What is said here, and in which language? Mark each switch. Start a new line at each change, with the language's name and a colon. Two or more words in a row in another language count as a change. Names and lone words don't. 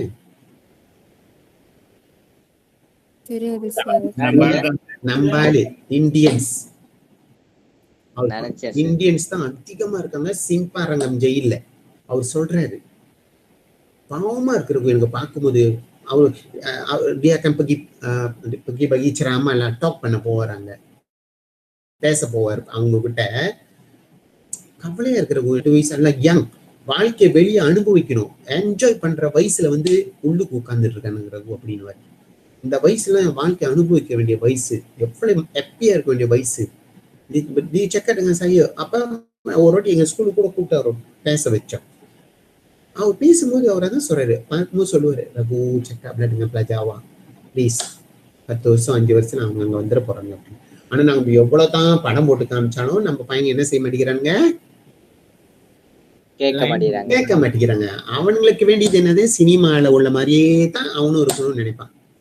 Tamil: நம்பாலு இந்தியன்ஸ். இந்தியன்ஸ் தான் அதிகமா இருக்காங்க சிம்பாரங்கம் ஜெயில. அவர் சொல்றாரு, பாவமா இருக்கிறவங்க எனக்கு பார்க்கும்போது
Malay: dia akan pergi bagi ceramah lah,
Tamil: talk பண்ண போறாங்க, பேச போவார் அவங்க கிட்ட. கவலையா இருக்கிறவங்க வயசுல யங், வாழ்க்கை வெளியே அனுபவிக்கணும், என்ஜாய் பண்ற வயசுல வந்து உள்ளுக்கு உட்கார்ந்துட்டு இருக்கானுங்கிறது அப்படின்னு. இந்த வயசுல வாழ்க்கை அனுபவிக்க வேண்டிய வயசு, எவ்வளவு ஹாப்பியா இருக்க வேண்டிய வயசு.
Malay: di cakap dengan saya, apa
Tamil: ஒரு வாட்டி எங்க ஸ்கூலுக்கு கூட கூப்பிட்டு பேச வச்சோம். அவர் பேசும்போது அவர் அதான் சொல்றாரு, பார்க்கும்போது சொல்லுவாரு, ரகு செக்கப்ல
Malay: dengan pelajar awak
Tamil: ப்ளீஸ் 10 வருஷம் 5 வருஷம் அவங்க அங்க வந்துட போறாங்க அப்படின்னு. ஆனா நாங்க எவ்வளவுதான் படம் போட்டு காமிச்சாலும் நம்ம பையன் என்ன செய்ய மாட்டேங்கிறாங்க, கேட்க மாட்டேங்கிறாங்க. அவனுங்களுக்கு வேண்டியது என்னது, சினிமால உள்ள மாதிரியே தான் அவனும் இருக்கணும்னு நினைப்பான்.